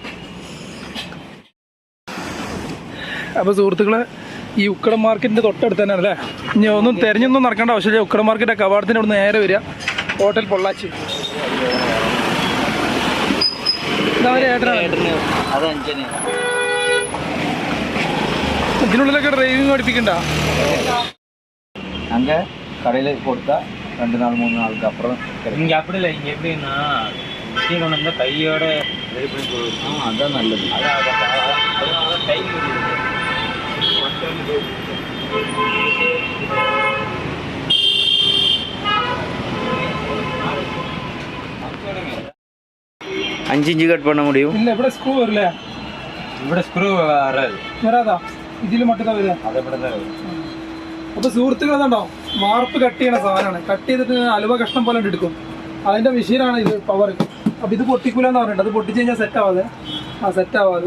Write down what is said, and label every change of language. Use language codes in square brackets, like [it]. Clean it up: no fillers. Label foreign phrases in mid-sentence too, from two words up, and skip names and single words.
[ml] അപ്പോൾ സുഹൃത്തുക്കളെ, ഈ ഉക്കട മാർക്കറ്റിൻ്റെ തൊട്ടടുത്ത് തന്നെയാണ് അല്ലേ. ഇനി ഒന്നും തിരഞ്ഞൊന്നും നടക്കേണ്ട ആവശ്യമില്ല. ഉക്കട മാർക്കറ്റ് കവാടത്തിൻ്റെ അവിടെ നേരെ വരിക, ഹോട്ടൽ പൊള്ളാച്ചി. അത് 5 ഇതിനുള്ളിലൊക്കെ ഡ്രൈവിംഗ് പഠിപ്പിക്കണ്ട. [ta] அங்கே கடையில் கொடுத்தா 2 நாள் 3 நாளுக்கு அப்புறம் இங்கே அப்படி இல்லை. இங்கே எப்படின்னா மிஷின் கொண்டு வந்தால் கையோட [en] ready பண்ணி [ta] கொடுக்கும். அதுதான் நல்லது. அதனால கை அஞ்சு இன்ச்சு கட் பண்ண முடியும். இல்லை, [ml] ഇവിടെ സ്ക്രൂ വരില്ലേ? ഇവിടെ സ്ക്രൂ വരാது. വരാതാ, ഇതിൽ മട്ടത്താ വരിക. അതേപോലെ തന്നെ വരും. അപ്പോൾ സുഹൃത്തുക്കൾ അതുണ്ടാവും, വാർപ്പ് കട്ട് ചെയ്യണ സാധനമാണ്. കട്ട് ചെയ്തിട്ട് അലുവ കഷ്ണം പോലെ എടുക്കും. അതിൻ്റെ മെഷീനാണ് ഇത്, പവർ. അപ്പോൾ ഇത് പൊട്ടിക്കൂലെന്ന് പറഞ്ഞിട്ട്, അത് പൊട്ടിച്ച് കഴിഞ്ഞാൽ സെറ്റ് ആവാതെ.